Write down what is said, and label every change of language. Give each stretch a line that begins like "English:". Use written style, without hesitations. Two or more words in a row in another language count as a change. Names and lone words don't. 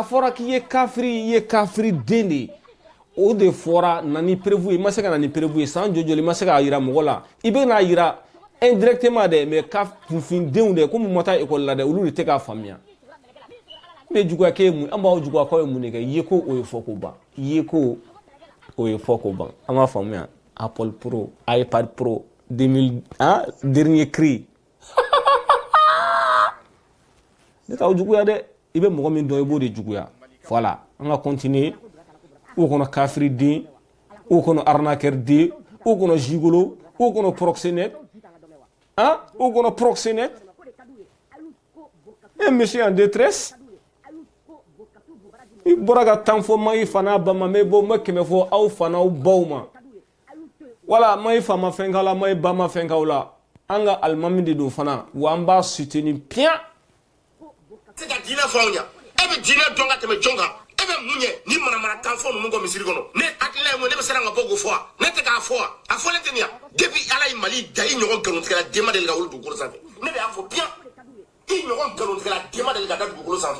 Bambara: fɔra k'i ye kafiri den de ye o de fɔra na ni perefu ye i ma se ka na ni perefu ye san joli i ma se k'a jira mɔgɔ la i bɛ n'a jira indirectement dɛ mais kunfindenw dɛ komi ma taa ekɔli la dɛ olu de tɛ k'a faamuya n bɛ juguya k'e mun an b'aw juguya k'aw ye mun de kɛ ye ko o ye fɔ ko ban ye ko o ye fɔ ko ban an b'a faamuya Apple Pro iPad Pro 2000
French: dernier cri
Bambara: ne t'aw juguya dɛ i bɛ mɔgɔ min dɔn i b'o de juguya voilà an ka continuer o kɔnɔ kafiri den o kɔnɔ arnaqueur den o kɔnɔ gigolo o kɔnɔ proxénète o kɔnɔ proxénète
French: un monsieur en détresse
Bambara: i bɔra ka tan fɔ ma i fa n'a ba ma n bɛ kɛmɛ fɔ aw fa n'aw baw ma wala ma i fa ma fɛn k'aw la ma i ba ma fɛn k'aw la an ka alimami de don fana wa an b'a
French: soutenir bien
Bambara: se ka diinɛ fɔ anw ɲa e bɛ diinɛ dɔn ka tɛmɛ jɔn kan e bɛ mun ye ni manamanakan fɔ ninnu kɔ misiri kɔnɔ ne hakilila ye mun ne bɛ siran ka bɔ k'o fɔ wa ne tɛ k'a fɔ wa a fɔlen tɛ nin ya depuis ala ye mali da i ɲɔgɔn nkalontigɛla den ma deli ka wolo dugukolo sanfɛ ne de y'a fɔ bien i ɲɔgɔn nkalontigɛla den ma deli ka da dugukolo sanfɛ